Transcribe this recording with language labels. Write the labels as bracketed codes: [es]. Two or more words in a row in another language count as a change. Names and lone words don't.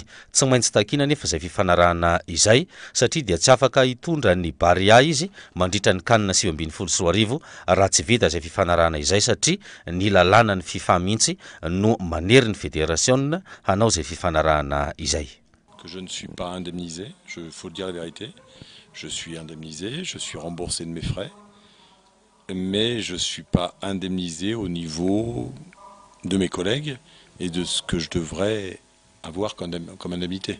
[mg] Tsy maintsy takina nefa izay fifanarahana izay satria dia tsy afaka hitondra ny Barea izy mandritra ny CAN 2024 raha tsy vita izay fifanarahana izay satria ny lalàna ny FIFA mihitsy no manery ny Federasiona hanao izay fifanarahana izay. [fr] Que je ne suis pas indemnisé, faut dire la vérité. Je suis indemnisé, je suis remboursé de mes frais. Mais je ne suis pas indemnisé au niveau de mes collègues et de ce que je devrais avoir comme indemnité.